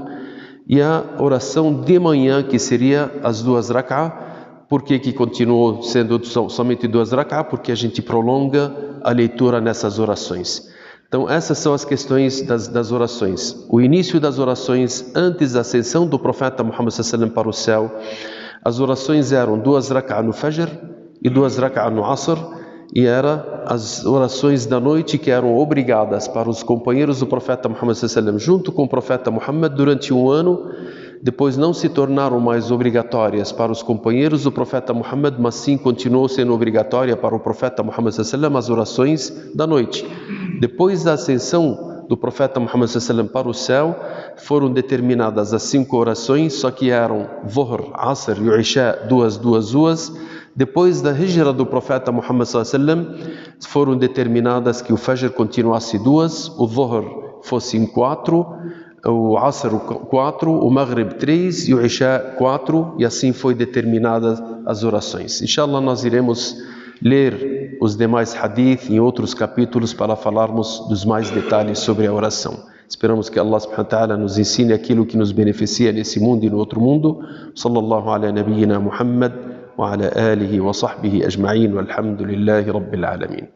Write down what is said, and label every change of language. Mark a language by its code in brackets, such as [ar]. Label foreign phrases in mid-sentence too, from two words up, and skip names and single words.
[pt] E a oração de manhã, que seria as duas rak'ah. Por que continuou sendo somente duas rak'ah? Porque a gente prolonga a leitura nessas orações. Então essas são as questões das orações. O início das orações antes da ascensão do profeta Muhammad [ar] صلى الله عليه وسلم [pt] para o céu. As orações eram duas rak'ah no Fajr e duas rak'ah no Asr, e eram as orações da noite que eram obrigadas para os companheiros do profeta Muhammad [ar] صلى الله عليه وسلم, [pt] junto com o profeta Muhammad durante um ano. depois não se tornaram mais obrigatórias para os companheiros do profeta Muhammad, mas sim continuou sendo obrigatória para o profeta Muhammad [ar] صلى الله عليه وسلم [pt] as orações da noite. Depois da ascensão do profeta Muhammad [ar] صلى الله عليه وسلم [pt] para o céu, foram determinadas as 5 orações, só que eram Dhuhr, Asr e Isha, duas. Depois da hijra do profeta Muhammad [ar] صلى الله عليه وسلم, [pt] foram determinadas que o Fajr continuasse 2, o Dhuhr fossem 4, o Asr 4, o Maghrib 3 e o Isha 4, e assim foi determinadas as orações. Inshallah, nós iremos ler os demais hadith em outros capítulos para falarmos dos mais detalhes sobre a oração. Esperamos que Allah [ar] سبحانه وتعالى [pt] nos ensine aquilo que nos beneficia nesse mundo e no outro mundo. [ar] صلى الله على نبينا محمد وعلى آله وصحبه أجمعين والحمد لله رب العالمين.